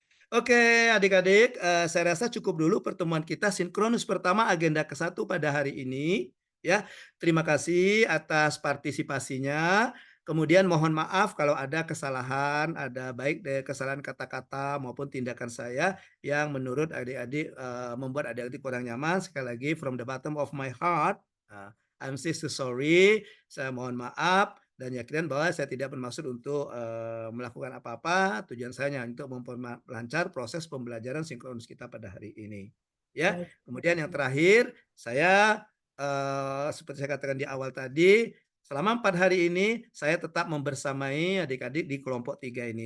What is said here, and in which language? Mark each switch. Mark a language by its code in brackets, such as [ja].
[id] Oke, adik-adik, saya rasa cukup dulu pertemuan kita sinkronus pertama agenda ke-1 pada hari ini. Ya, terima kasih atas partisipasinya. Kemudian mohon maaf kalau ada kesalahan, ada baik dari kesalahan kata-kata maupun tindakan saya yang menurut adik-adik membuat adik-adik kurang nyaman. Sekali lagi, [en] from the bottom of my heart, I'm so sorry. [id] Saya mohon maaf. Dan yakin bahwa saya tidak bermaksud untuk melakukan apa-apa. Tujuan saya hanya untuk memperlancar proses pembelajaran sinkronus kita pada hari ini. Ya. Kemudian yang terakhir, saya seperti saya katakan di awal tadi, selama 4 hari ini saya tetap membersamai adik-adik di kelompok 3 ini.